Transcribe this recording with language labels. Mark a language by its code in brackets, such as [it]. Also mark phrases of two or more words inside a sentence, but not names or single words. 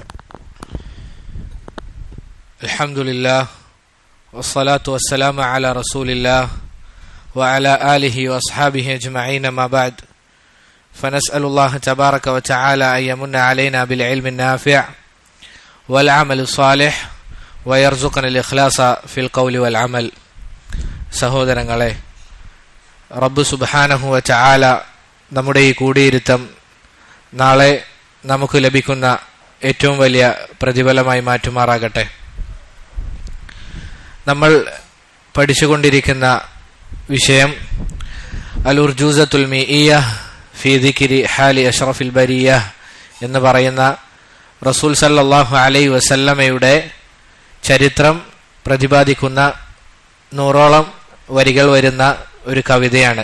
[ar] الحمد لله والصلاة والسلام على رسول الله وعلى آله وأصحابه أجمعين. ما بعد، فنسأل الله تبارك وتعالى أن يمن علينا بالعلم النافع والعمل الصالح ويرزقنا الإخلاص في القول والعمل. [ml] സഹോദരങ്ങളെ, റബ്ബ് [ar] سبحانه وتعالى [ml] നമ്മുടെ ഈ കൂടിയിരുത്തം നാളെ നമുക്ക് ലഭിക്കുന്ന ഏറ്റവും വലിയ പ്രതിഫലമായി മാറ്റുമാറാകട്ടെ. നമ്മൾ പഠിച്ചുകൊണ്ടിരിക്കുന്ന വിഷയം അൽ ഉർജൂസത്തുൽ മീഇയ്യ ഫീ ദിക്രി ഹാലി അഷ്റഫിൽ ബരിയ്യ എന്ന് പറയുന്ന റസൂൽ [ar] صلى الله عليه [ml] വസല്ലമയുടെ ചരിത്രം പ്രതിപാദിക്കുന്ന 100ഓളം വരികൾ വരുന്ന ഒരു കവിതയാണ്.